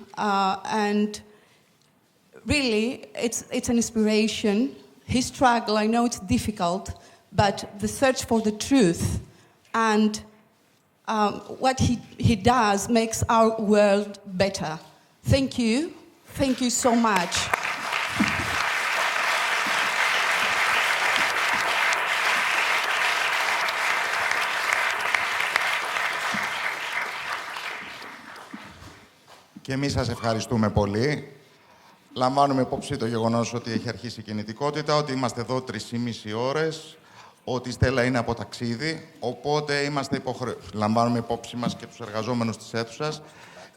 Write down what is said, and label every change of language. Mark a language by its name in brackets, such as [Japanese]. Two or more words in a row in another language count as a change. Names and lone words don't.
[English] And really, it's an inspiration. His struggle, I know it's difficult, but the search for the truth and what he does makes our world better. Thank you. Thank you so much. [Greek] Και εμείς σας ευχαριστούμε πολύ. Λαμβάνουμε υπόψη το γεγονός ότι έχει αρχίσει η κινητικότητα, ότι είμαστε εδώ 3,5 ώρες, ότι η Στέλλα είναι από ταξίδι, οπότε είμαστε λαμβάνουμε υπόψη μας και τους εργαζόμενους της αίθουσας.